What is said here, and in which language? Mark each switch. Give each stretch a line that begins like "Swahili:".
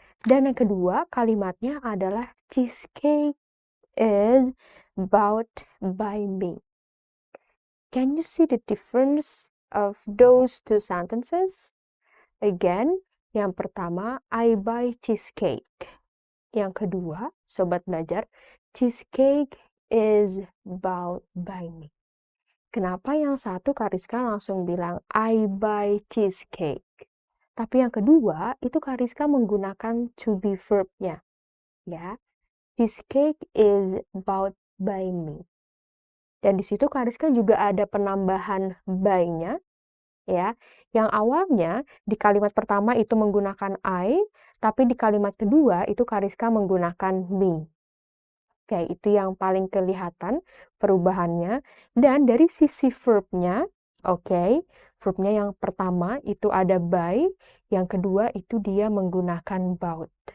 Indonesian: Dan yang kedua, kalimatnya adalah
English: cheesecake is bought by me. Can you see the difference of those two sentences?
Indonesian: Again, yang pertama, I buy cheesecake. Yang kedua, Sobat Belajar,
English: cheesecake is bought by me.
Indonesian: Kenapa yang satu Kariska langsung bilang
English: I buy cheesecake?
Indonesian: Tapi yang kedua, itu Kariska menggunakan to be verb-nya.
English: Ya, cheesecake is bought by me.
Indonesian: Dan di situ Kariska juga ada penambahan by-nya, ya. Yang awalnya di kalimat pertama itu menggunakan I, tapi di kalimat kedua itu Kariska menggunakan me. Oke, itu yang paling kelihatan perubahannya. Dan dari sisi verb-nya, oke, verb-nya yang pertama itu ada by, yang kedua itu dia menggunakan bout.